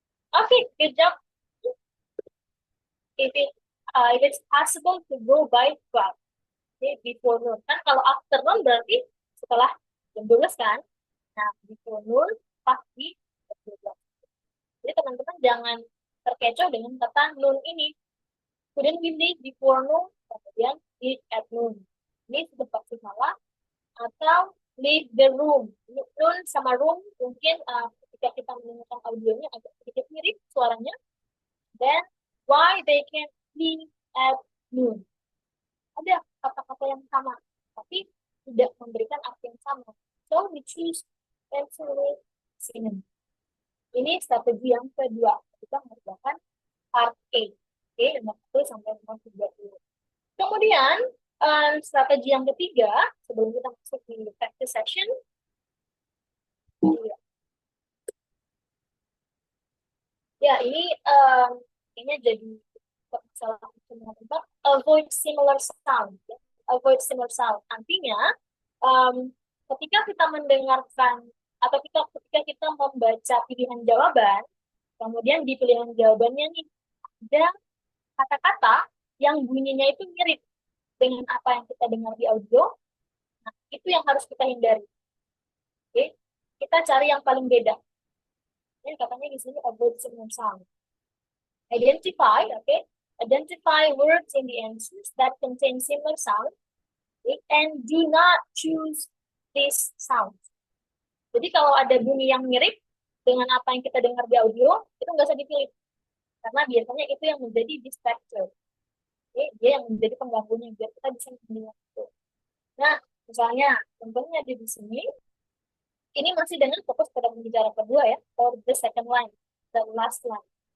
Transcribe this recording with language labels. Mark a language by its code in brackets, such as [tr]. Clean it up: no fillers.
[en] Okay, good job. If it's possible to go by 12. Okay, before noon. [id] Kan kalau afternoon berarti setelah jam 12 kan? Nah, [en] before noon [id] pasti jam 12. Jadi teman-teman jangan terkecoh dengan kata noon ini. [en] Couldn't we leave before noon? [id] Kemudian [en] leave at noon. [id] Ini sudah pasti salah. Atau [en] leave the room. [id] Noon sama room mungkin ketika kita mendengarkan audionya agak sedikit mirip suaranya. [en] Then, why they can't leave at noon? [id] Ada kata-kata yang sama, tapi tidak memberikan arti yang sama. [en] So, we choose answer with synonym. [id] Ini strategi yang kedua. Kita mengerjakan part A. Oke, nomor 1 sampai nomor 30. Kemudian, Strategi yang ketiga, sebelum kita masuk di practice session, iya. Ya ini kayaknya jadi salah satu tempat. [en] Avoid similar sound, [id] ya. Avoid similar sound. Artinya, ketika kita mendengarkan atau ketika kita membaca pilihan jawaban, kemudian di pilihan jawabannya nih ada kata-kata yang bunyinya itu mirip dengan apa yang kita dengar di audio. Nah, itu yang harus kita hindari. Oke, kita cari yang paling beda. Ini katanya di sini [en] avoid similar sound. Identify, okay? Identify words in the answers that contain similar sound, okay? And do not choose this sound. [id] Jadi kalau ada bunyi yang mirip dengan apa yang kita dengar di audio, itu nggak usah dipilih. Karena biasanya itu yang menjadi distractor. Okay? Dia yang menjadi pengganggunya, biar kita bisa mendengar itu. Nah, misalnya, contohnya di sini, ini masih dengan fokus pada pembicara kedua ya, [en] or the second line, the last line.